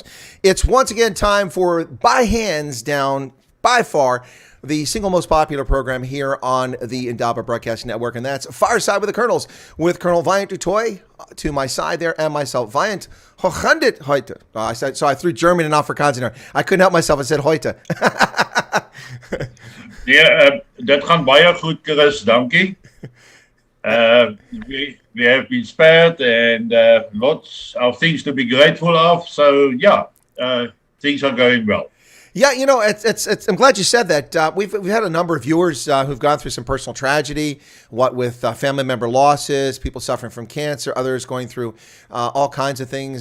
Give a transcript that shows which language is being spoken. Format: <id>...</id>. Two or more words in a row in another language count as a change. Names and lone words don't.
<en>It's once again time for, by hands down, by far, the single most popular program here on the Indaba Broadcasting Network, and that's Fireside with the Colonels, with Colonel Wyatt Toit to my side there, and myself, Wyatt heute. I threw German and Afrikaans in there. I couldn't help myself. I said heute.</en> <af>Ja, dat gaan baie goed, Chris. Dankie.</af> <en>We have been spared and lots of things to be grateful of. So, yeah, things are going well. Yeah, you know, I'm glad you said that. We've had a number of viewers who've gone through some personal tragedy, what with family member losses, people suffering from cancer, others going through all kinds of things.</en>